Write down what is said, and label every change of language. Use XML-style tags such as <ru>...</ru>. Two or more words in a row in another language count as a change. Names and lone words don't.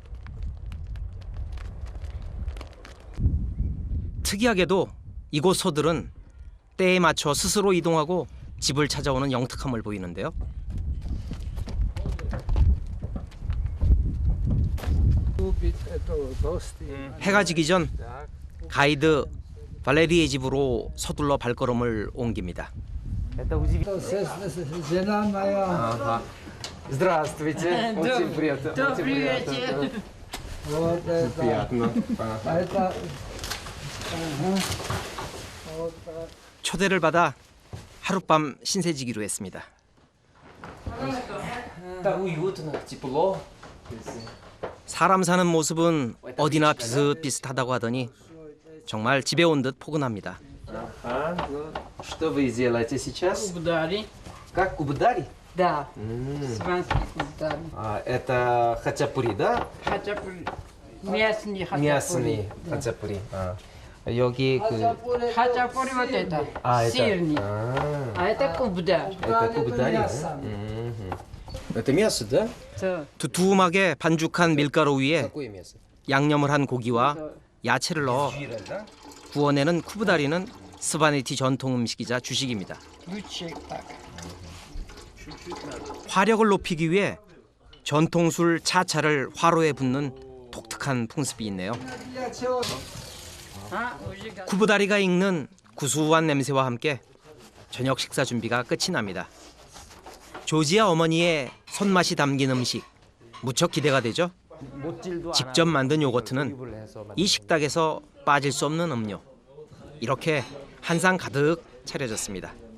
<ko>특이하게도 이곳 소들은 때에 맞춰 스스로 이동하고 집을 찾아오는 영특함을 보이는데요. 해가 지기 전 가이드 발레리의 집으로 서둘러 발걸음을 옮깁니다.</ko> <ru>Здравствуйте. Очень приятно. Добрый вечер. Вот это.</ru> <ko>초대를 받아 하룻밤 신세지기로 했습니다. 사람 사는 모습은 어디나 비슷비슷하다고 하더니 정말 집에 온 듯 포근합니다.</ko> <ru>Что вы делаете сейчас? Кубдари. Как кубдари? Да. Сванский кубдари. Это хачапури, да? Хачапури. Местный хачапури. Местный хачапури.</ru> <ko>여기 그</ko> <ru>Хачапури вот это. Сырный. А это кубдар. это кубдари. Это мясо, да?</ru> <ko>두툼하게 반죽한 밀가루 위에</ko> <ru>Какое мясо?</ru> <ko>양념을 한 고기와 야채를 넣어 구워내는 쿠브다리는 스바네티 전통 음식이자 주식입니다.</ko> <ru>Лучше так.</ru> <ko>화력을 높이기 위해 전통술 차차를 화로에 붓는 독특한 풍습이 있네요.</ko> <ru>А, уже готово.</ru> <ko>쿠브다리가 익는 구수한 냄새와 함께 저녁 식사 준비가 끝이 납니다. 조지아 어머니의 손맛이 담긴 음식 무척 기대가 되죠? 직접 만든 요거트는 이 식탁에서 빠질 수 없는 음료. 이렇게 한상 가득 차려졌습니다.</ko>